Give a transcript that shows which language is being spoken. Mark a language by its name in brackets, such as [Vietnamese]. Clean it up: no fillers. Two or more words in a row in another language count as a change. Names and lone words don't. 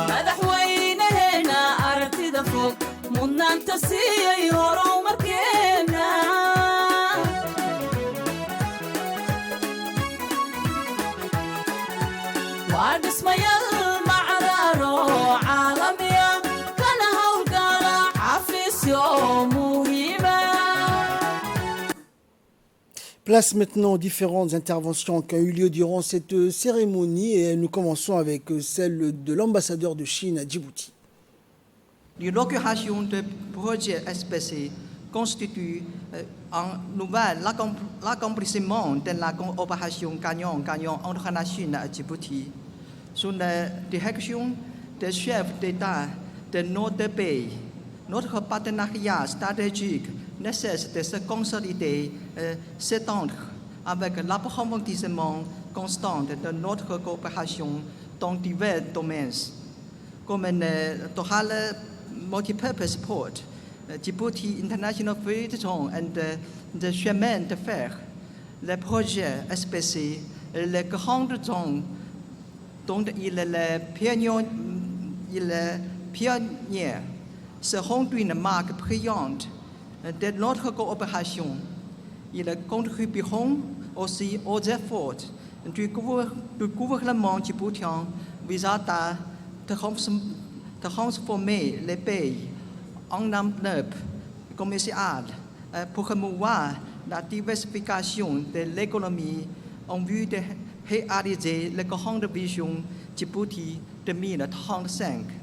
[Somali] madaxweynaheena aragtida fog mudnaanta siiyay horumarkeena waa dhismayaal macraaro caalamiya kana howlgala xafiisyo muhiima [French] Place maintenant aux différentes interventions qui ont eu lieu durant cette cérémonie et nous commençons avec celle de l'ambassadeur de Chine à Djibouti. L'inauguration du projet SPC constitue un nouvel accomplissement de la coopération gagnant-gagnant entre la Chine et Djibouti. Sous la direction des chefs d'État de nos deux pays, notre partenariat stratégique ne cesse de se consolider et s'étendre avec l'approfondissement constant de notre coopération dans divers domaines, comme le Total Multipurpose Port, Djibouti International Free Zone [English] and the [French] chemin de fer, le projet SPC, les grandes zones dont il est le pionnier, seront une marque brillante de notre coopération. Ils contribueront aussi aux efforts du gouvernement djiboutien visant à transformer les pays en un hub commercial pour promouvoir la diversification de l'économie en vue de réaliser la grande vision Djibouti 2035.